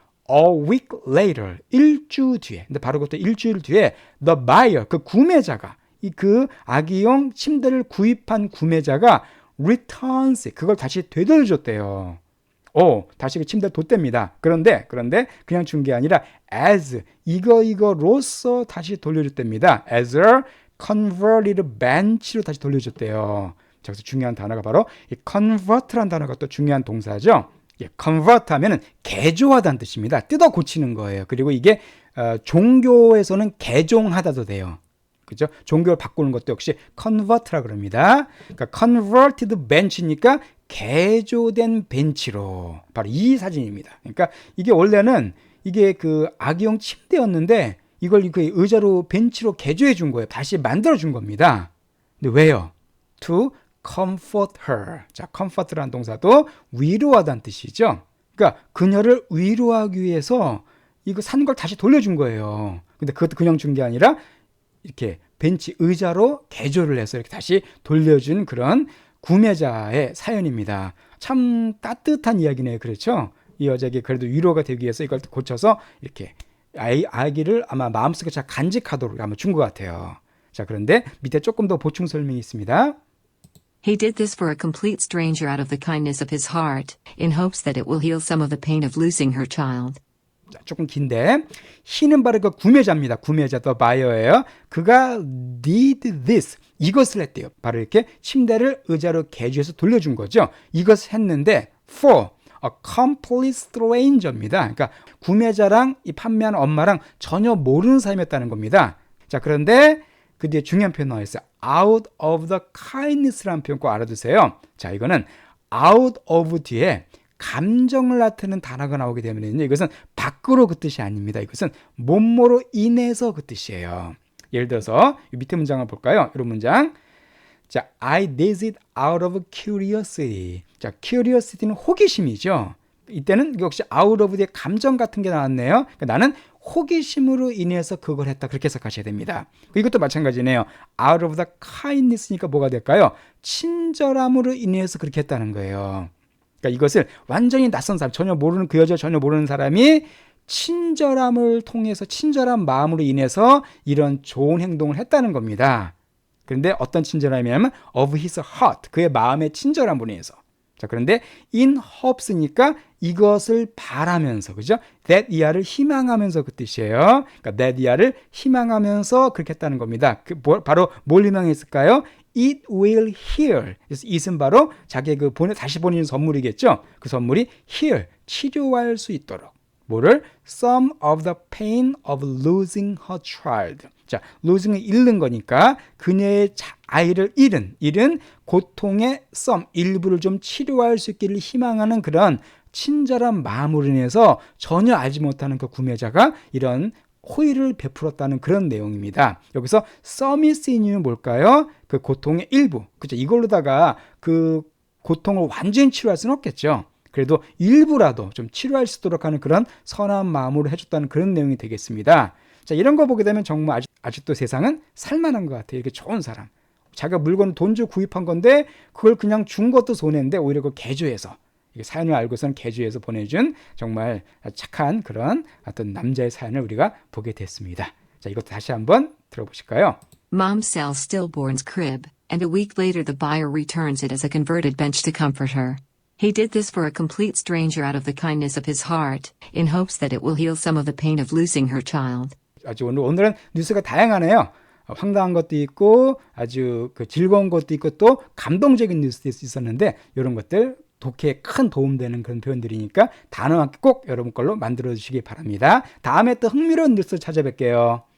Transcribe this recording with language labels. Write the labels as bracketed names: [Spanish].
[English] A week later, [Korean] 일주 뒤에. 근데 바로 그것도 일주일 뒤에 [English] the buyer, [Korean] 그 구매자가 그 아기용 침대를 구입한 구매자가 returns 그걸 다시 되돌려줬대요. 다시 그 침대를 뒀답니다. 그런데 그냥 준 게 아니라 as 이거로서 다시 돌려줬답니다. [English] as a converted bench [Korean] 로 다시 돌려줬대요. 자, 그래서 중요한 단어가 바로 이 convert라는 단어가 또 중요한 동사죠. convert 하면은 개조하다는 뜻입니다. 뜯어 고치는 거예요. 그리고 이게 종교에서는 개종하다도 돼요. 그죠? 종교를 바꾸는 것도 역시 convert라 그럽니다. 그러니까 [English] converted bench [Korean] 니까 개조된 벤치로 바로 이 사진입니다. 그러니까 이게 원래는 이게 그 아기용 침대였는데 이걸 그 의자로 벤치로 개조해 준 거예요. 다시 만들어 준 겁니다. 근데 왜요? [English] To comfort her. [Korean] 자, comfort라는 동사도 위로하다는 뜻이죠. 그러니까 그녀를 위로하기 위해서 이거 산 걸 다시 돌려준 거예요. 근데 그것도 그냥 준 게 아니라 이렇게 벤치 의자로 개조를 해서 이렇게 다시 돌려준 그런 구매자의 사연입니다. 참 따뜻한 이야기네요. 그렇죠? 이 여자에게 그래도 위로가 되기 위해서 이걸 고쳐서 이렇게 아기를 아마 마음속에 잘 간직하도록 아마 준 것 같아요. 자, 그런데 밑에 조금 더 보충 설명이 있습니다. [English] He did this for a complete stranger out of the kindness of his heart, in hopes that it will heal some of the pain of losing her child. [Korean] 자, 조금 긴데 he는 바로 그 구매자입니다. 구매자 더 바이어예요. 그가 [English] did this [Korean] 이것을 했대요. 바로 이렇게 침대를 의자로 개조해서 돌려준 거죠. 이것을 했는데 [English] for a complete stranger [Korean] 입니다. 그러니까 구매자랑 이 판매하는 엄마랑 전혀 모르는 사람이었다는 겁니다. 자, 그런데 그 뒤에 중요한 표현 나와 있어요. [English] out of the kindness [Korean] 라는 표현 꼭 알아두세요. 자, 이거는 out of 뒤에 감정을 나타내는 단어가 나오게 되면요, 이것은 밖으로 그 뜻이 아닙니다. 이것은 뭐뭐로 인해서 그 뜻이에요. 예를 들어서 이 밑에 문장을 볼까요? 이런 문장. [English] 자, I did it out of curiosity. [Korean] 자, curiosity는 호기심이죠. 이때는 역시 out of 뒤에 감정 같은 게 나왔네요. 그러니까 나는 호기심으로 인해서 그걸 했다. 그렇게 해석하셔야 됩니다. 이것도 마찬가지네요. [English] out of the kindness [Korean] 니까 뭐가 될까요? 친절함으로 인해서 그렇게 했다는 거예요. 그러니까 이것을 완전히 낯선 사람, 전혀 모르는 그 여자 전혀 모르는 사람이 친절함을 통해서 친절한 마음으로 인해서 이런 좋은 행동을 했다는 겁니다. 그런데 어떤 친절함이냐면 [English] of his heart, [Korean] 그의 마음의 친절함으로 인해서. 자, 그런데 [English] in hopes [Korean] 니까 이것을 바라면서, 그죠? [English] that year [Korean] 를 희망하면서 그 뜻이에요. 그러니까 that year를 희망하면서 그렇게 했다는 겁니다. [English] 바로 뭘 희망했을까요? It will heal. [Korean] 그래서 it은 바로 자기의 그 다시 보내는 선물이겠죠. 그 선물이 heal, 치료할 수 있도록. 뭐를? [English] Some of the pain of losing her child. [Korean] 자, losing을 잃는 거니까 그녀의 아이를 잃은 고통의 some, 일부를 좀 치료할 수 있기를 희망하는 그런 친절한 마음으로 인해서 전혀 알지 못하는 그 구매자가 이런 호의를 베풀었다는 그런 내용입니다. 여기서 some이 쓰인 이유는 뭘까요? 그 고통의 일부. 그죠? 이걸로다가 그 고통을 완전히 치료할 수는 없겠죠. 그래도 일부라도 좀 치료할 수 있도록 하는 그런 선한 마음으로 해줬다는 그런 내용이 되겠습니다. 자, 이런 거 보게 되면 정말 아직도 세상은 살만한 것 같아요. 이렇게 좋은 사람. 자기가 물건을 돈 주고 구입한 건데 그걸 그냥 준 것도 손해인데 오히려 그걸 개조해서 사연을 알고서는 개조해서 보내준 정말 착한 그런 어떤 남자의 사연을 우리가 보게 됐습니다. 자, 이것도 다시 한번 들어보실까요? [English] Mom sells stillborn's crib, and a week later the buyer returns it as a converted bench to comfort her. He did this for a complete stranger out of the kindness of his heart, in hopes that it will heal some of the pain of losing her child. [Korean] 아주 오늘은 뉴스가 다양하네요. 황당한 것도 있고 아주 그 즐거운 것도 있고 또 감동적인 뉴스도 있었는데 이런 것들 독해에 큰 도움되는 그런 표현들이니까 단어함께 꼭 여러분 걸로 만들어 주시기 바랍니다. 다음에 또 흥미로운 뉴스 찾아뵐게요.